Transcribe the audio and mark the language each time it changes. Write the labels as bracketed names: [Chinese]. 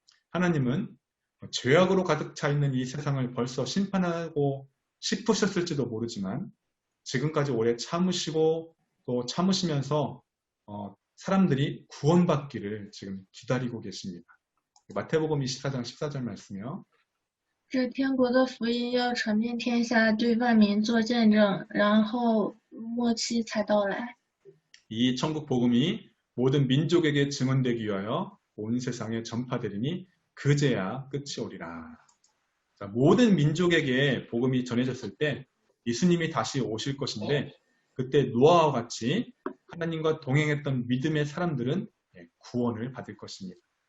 [Korean] 하나님은 죄악으로 가득 차 있는 이 세상을 벌써 심판하고 싶으셨을지도 모르지만 지금까지 오래 참으시고 또 참으시면서 사람들이 구원받기를 지금 기다리고 계십니다. 마태복음 24장 14절 말씀이요. [Chinese] 这天国的福音要传遍天下，对万民做见证，然后末期才到来。 [Korean] 이 천국 복음이 모든 민족에게 증언되기 위하여 온 세상에 전파되리니 그제야 끝이 오리라. 자, 모든 민족에게 복음이 전해졌을 때 예수님이 다시 오실 것인데 그때 노아와 같이 하나님과 동행했던 믿음의 사람들은 구원을 받을 것입니다.